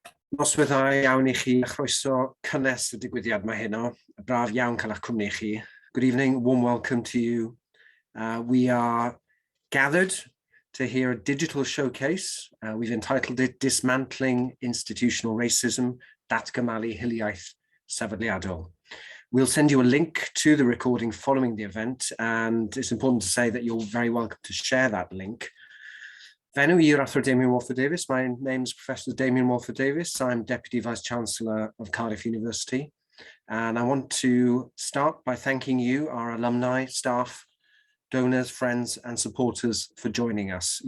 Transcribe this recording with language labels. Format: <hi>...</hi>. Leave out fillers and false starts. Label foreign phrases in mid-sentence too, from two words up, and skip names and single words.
<cy>Noswaith dda iawn I chi, a chroeso cynnes y digwyddiad mae heno. Braf iawn cael eich cwmni chi.</cy> <en>Good evening, warm welcome to you. We are gathered to hear a digital showcase. We've entitled it Dismantling Institutional Racism,</en> <cy>Datgymalu, hiliaeth, sefydliadol.</cy> <en>We'll send you a link to the recording following the event, and it's important to say that you're very welcome to share that link.</en> <cy>Ymunwch Athro Emmanuel Ogbonna.</cy> <en>My name's Professor Damien Walford-Davies. I'm Deputy Vice-Chancellor of Cardiff University. And I want to start by thanking you, our alumni, staff, donors, friends, and supporters for joining us.</en>